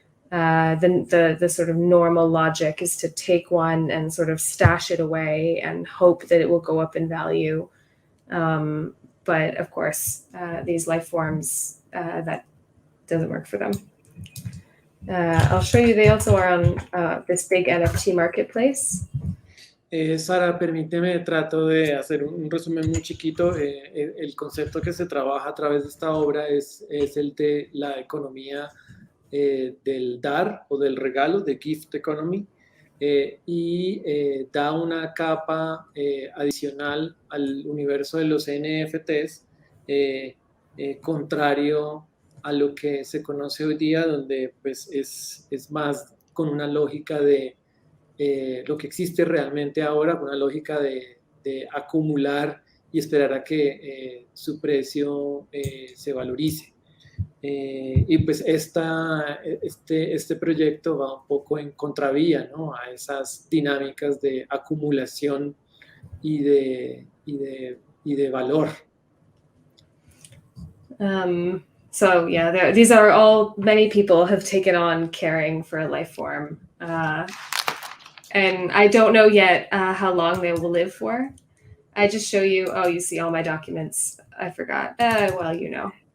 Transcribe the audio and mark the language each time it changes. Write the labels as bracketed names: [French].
[English] The sort of normal logic is to take one and sort of stash it away and hope that it will go up in value. But of course, these life forms, that doesn't work for them. I'll show you, they also are on this big NFT marketplace. [Spanish] Sara, permíteme, trato de hacer un resumen muy chiquito. El concepto que se trabaja a través de esta obra es el de la economía del dar o del regalo, de [English] gift economy, [Spanish] y da una capa adicional al universo de los NFTs, contrario a lo que se conoce hoy día, donde pues es más con una lógica de lo que existe realmente ahora, con una lógica de acumular y esperar a que su precio se valorice. Y pues este proyecto va un poco en contravía, ¿no?, a esas dinámicas de acumulación y de valor. [English] So yeah, these are all, many people have taken on caring for a life form. And I don't know yet how long they will live for. I just show you, oh, you see all my documents. I forgot. Well, you know.